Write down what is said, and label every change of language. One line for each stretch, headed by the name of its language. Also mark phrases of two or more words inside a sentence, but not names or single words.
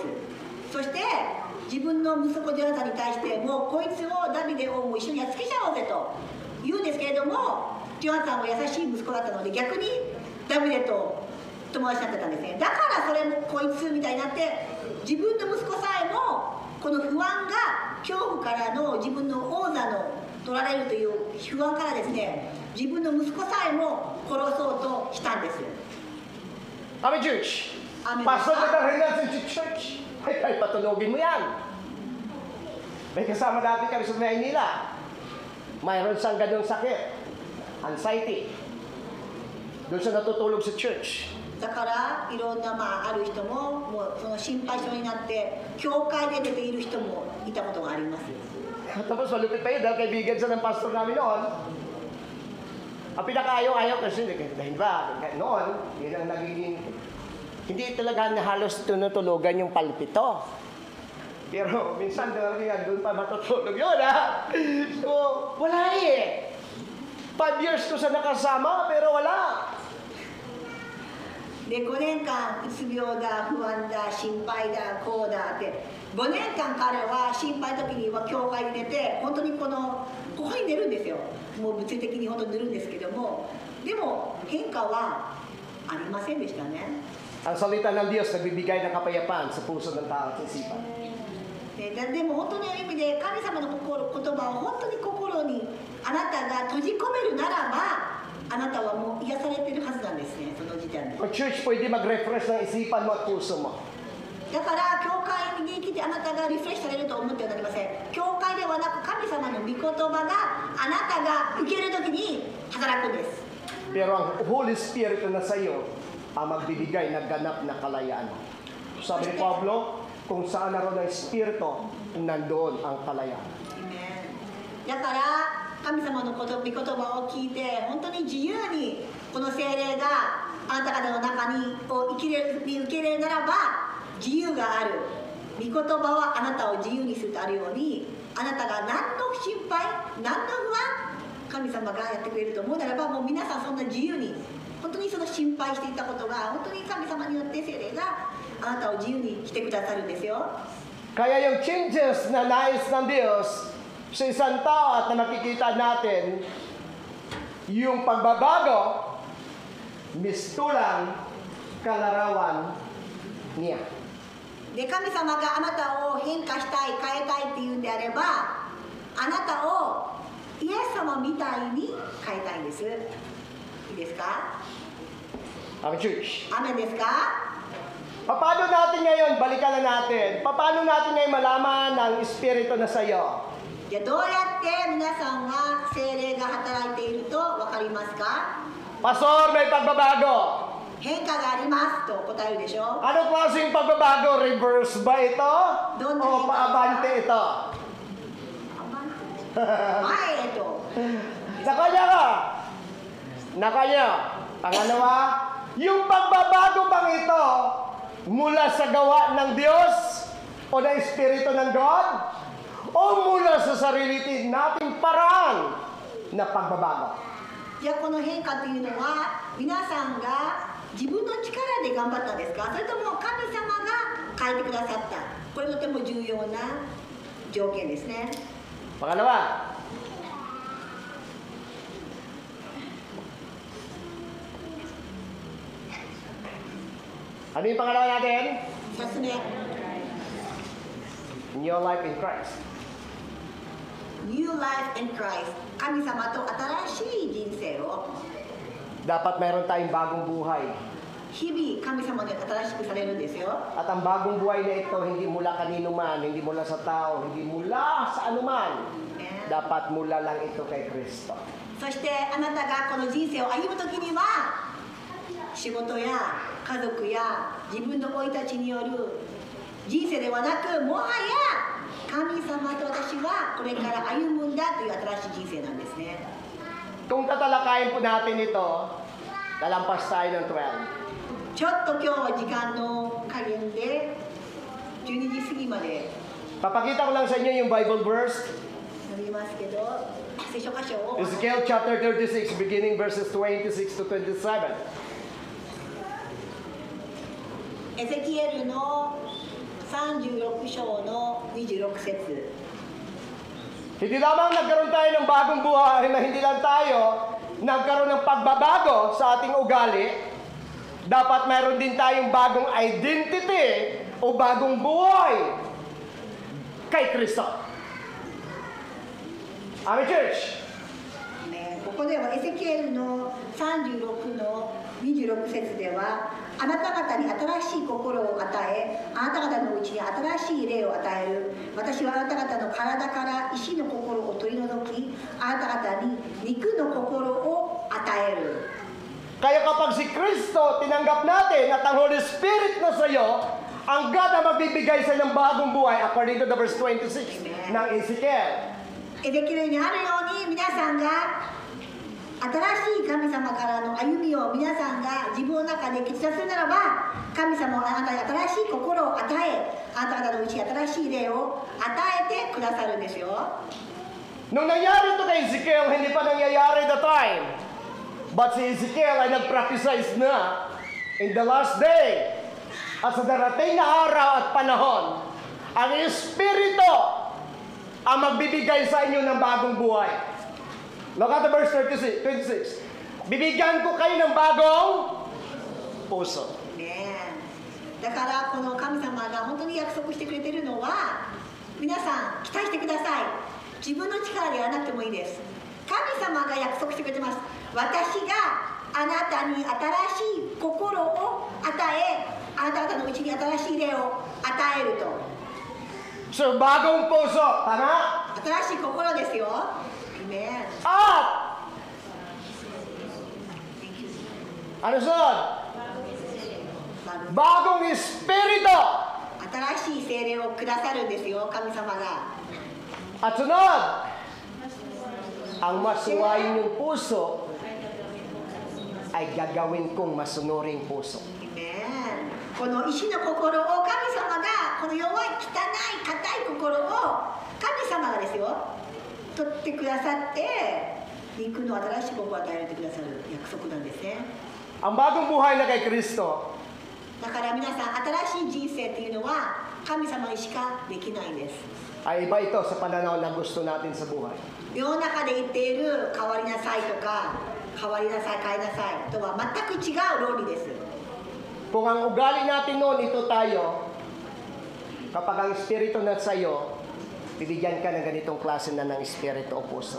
Japanese: そして自分の息子ジョナタンに対してもうこいつをダビデをもう一緒にやっつけちゃおうぜと言うんですけれども、ジョナタンは優しい息子だったので逆にダビデと友達になってたんですね。だからそれもこいつみたいになって自分の息子さえもこの不安が恐怖からの自分の王座の取られるという不安からですね、自分の息子さえも殺そうとしたんです。
English: Amen, church. Amen.
Filipino: Pastor na rin natin sa church. Ay, patulogin mo yan. May kasama dati kami sa Maynila. Mayroon siyang ganyung sakit. Anxiety. Doon siya natutulog sa church.
Japanese: だからいろんなある人ももうその心配性になって教会で出ている人もいたことがあります。
Filipino: Tapos malupit pa yun dahil kaibigan siya ng pastor namin noon. Ang pinakaayaw-ayaw kasi, dahil ba, noon, yun ang nagiging, hindi talaga na halos tunutulugan yung palpito. Pero minsan doon pa matutulog yun, ha? So, wala eh. 5 years ko sa nakasama, pero wala.
Japanese: で5年間うつ病だ不安だ心配だこうだって5年間彼は心配の時には教会に出て本当にこのここに出るんですよ。もう物理的に本当に塗るんですけども、でも変化はありませんでしたね。
Filipino: Ang salita ng Diyos nagbibigay ng kapayapaan sa puso ng tao at sa isipan.
Japanese: でも本当の意味で神様の言葉を本当に心にあなたが閉じ込めるならば、あなたはもう癒されてるはずなんですね、その時点で。
Filipino: Ang church, pwede mag-refresh ng isipan mo at puso mo.
Japanese: だから教会に来てあなたがリフレッシュされると思ってはなりません。教会ではなく神様の御言葉があなたが受けるときに働くんです。
Filipino: Pero ang
English: Holy Spirit
Filipino: na sa iyo ang magbibigay ng ganap na kalayaan. Sabi ni Pablo, kung saan naroon ang Espiritu, nandoon ang kalayaan. Amen.
Japanese: だから神様の御言葉を聞いて本当に自由にこの聖霊があなた方の中に受け入れるならば自由がある。御言葉はあなたを自由にするとあるように、あなたが何の心配何の不安神様がやってくれると思うならば、もう皆さんそんな自由に本当にその心配していたことが本当に神様によって聖霊があなたを自由にしてくださるんですよ。
Filipino: Kaya yung changes na nais ng Diyos sa isang tao at na makikita natin, yung pagbabago, mistulang kalarawan niya.
Japanese: で神様があなたを変化したい変えたいっていうんであれば、あなたをイエス様みたいに変えたいんです。いいですか？
Filipino: Ang church.
Japanese: アメンですか？
Filipino: Paano natin ngayon, balikan na natin, paano natin ngayon malaman ang Espiritu na sa iyo?
Japanese: じゃあどうやって皆さんが聖霊が働いていると分かりますか？
Filipino: Pastor, may pagbabago.
Japanese: 変化がありますと答えるでしょ。
Filipino: Ano klaseng pagbabago? Reverse ba ito? Doon O paabante ito?
Japanese: 前へと。
Filipino: Sa kanya ka. Na kanya. Pangalawa, yung pagbabago bang ito mula sa gawa ng Diyos o ng Espiritu ng God o mula sa sarili nating paraan na pagbabago?
Japanese: じゃあこの変化というのは皆さんが自分の力で頑張ったんですか？それとも神様が変えてくださった？これとても重要な条件ですね。
Filipino: Pangalawa, ano yung pangalawa natin?
Japanese: 2 つ目、
English: New life in Christ. New life in Christ。
Japanese: 神様と新しい人生を
Filipino: Dapat mayroon tayong bagong buhay.
Japanese: 日々神様に新しくされるんですよ。
Filipino: At ang bagong buhay na ito, hindi mula kanino man, hindi mula sa tao, hindi mula sa anuman. Dapat mula lang ito kay Kristo.
Japanese: そしてあなたがこの人生を歩むときには仕事や家族や自分の生い立ちによる人生ではなく、もはや神様と私はこれから歩むんだという新しい人生なんですね。
Filipino: Kung tatalakayin po natin ito, lalampas tayo ng 12.
Japanese: ちょっと今日は時間の加減で12時過ぎまで
Filipino: Papakita ko lang sa inyo yung
English: Bible verse.
Japanese: なりますけど、聖書箇所を
English: Ezekiel chapter 36, beginning verses 26 to 27.
Japanese: エゼキエルの36章の26節。
Filipino: Hindi lamang nagkaroon tayo ng bagong buhay na hindi lang tayo nagkaroon ng pagbabago sa ating ugali, dapat mayroon din tayong bagong identity o bagong buhay kay Kristo.
English: Amen, church?
Japanese: ね、ここではエゼキエルの36の26節では、あなた方に新しい心を与え、あなた方のうちに新しい霊を与える。私はあなた方の体から石の心を取り除き、あなた方に肉の心を与える。
Filipino: Kaya kapag si Kristo tinanggap natin at ang
English: Holy Spirit
Filipino: na sa iyo, ang God na magbibigay sa ng bagong buhay
English: according to the verse 26
Filipino: ng Ezekiel.
Japanese: エゼキエルにあるように、皆さんが新しい神様からの歩みを皆さんが自分の中で決断するならば、神様はあなたに新しい心を与え、あなた方のうちに新しい霊を与えてくださるんですよ。
Filipino: Nung nangyari ito kay Ezekiel, hindi pa nangyayari
English: the time.
Filipino: But si Ezekiel ay nag-prophesize na
English: in the last day.
Filipino: At sa darating na araw at panahon, ang Espiritu ang magbibigay sa inyo ng bagong buhay.
English: Look at the verse 26.
Filipino: Bibigyan ko kayo ng bagong puso.
Japanese: ねえだからこの神様が本当に約束してくれてるのは、皆さん期待してください。自分の力でやらなくてもいいです。神様が約束してくれてます。私があなたに新しい心を与え、あなた方のうちに新しい霊を与えると。
Filipino: So, bagong puso. Tama?
Japanese: 新しい心ですよ。ねえ
Filipino: At, ano sunod? Bagong espiritu.
Japanese: 新しい精霊をくださるんですよ、神様が。
Filipino: At sunod, ang masuwain yung puso ay gagawin kong masunuring puso. Amen.
Japanese: この石の心を神様が、この弱い汚い硬い心を神様がですよ取ってくださって、肉の新しい心を与えてくださる約束なんですね。
Filipino: Ang bagong buhay na kay Kristo
Japanese: だから皆さん、新しい人生っていうのは神様にしかできないんです。
Filipino: ay iba ito sa pananaw na gusto natin sa buhay.
Japanese: 世の中で言っている変わりなさいとか、変わりなさい、変えなさいとは全く違う論理です。
Filipino: Kung ang ugali natin noon, ito tayo, kapag ang espiritu na sa'yo, bibigyan ka ng ganitong klase na ng espiritu o puso.